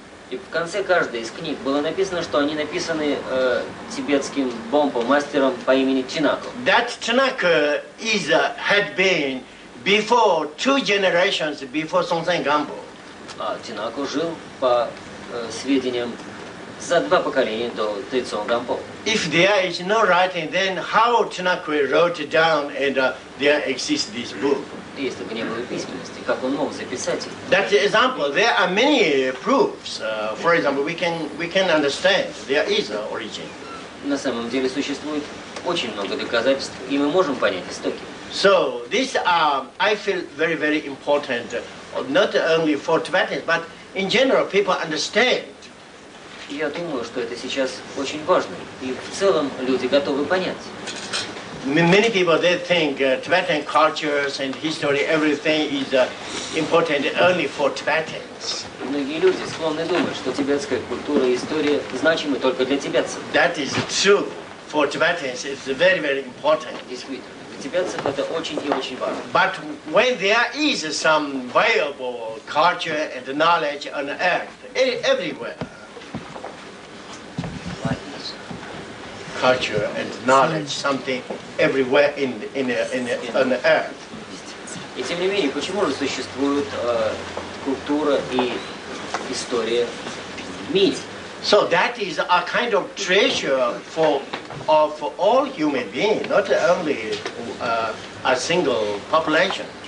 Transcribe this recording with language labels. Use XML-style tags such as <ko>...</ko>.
<ru>И в конце каждой из книг было написано, что они написаны тибетским бомпо, мастером по имени Чинако.</ru> <en>That Chinaka had been before 2 generations before Songtsen Gampo.</en> <ru>А Чинако жил, по сведениям, за 2 поколения до Тайцон Гампо.</ru> <en>If there is no writing, then how Chinaka wrote down and there exists this book?</en> <ru>Если бы не было письменности, как он мог записать их?</ru> <en>That example, there are many proofs. For example, we can understand there is an origin.</en> <ru>На самом деле существует очень много доказательств, и мы можем понять истоки.</ru> <en>So this I feel very, very important, not only for Tibetans, but in general people understand.</en> <ru>Я думаю, что это сейчас очень важно, и в целом люди готовы понять.</ru> <en>Many people, they think Tibetan cultures and history, everything is important only for Tibetans.</en> <ru>Многие люди склонны думать, что тибетская культура и история значимы только для тибетцев.</ru> <en>That is true. For Tibetans, it's very, very important.</en> <ru>Действительно, для тибетцев это очень и очень важно.</ru> <en>But when there is some valuable culture and knowledge on earth, everywhere, culture and knowledge, something everywhere on the earth.</en> <ru>И тем не менее, почему же существует культура и история в мире?</ru> <en>So that is a kind of treasure of all human beings, not only a single population.</en>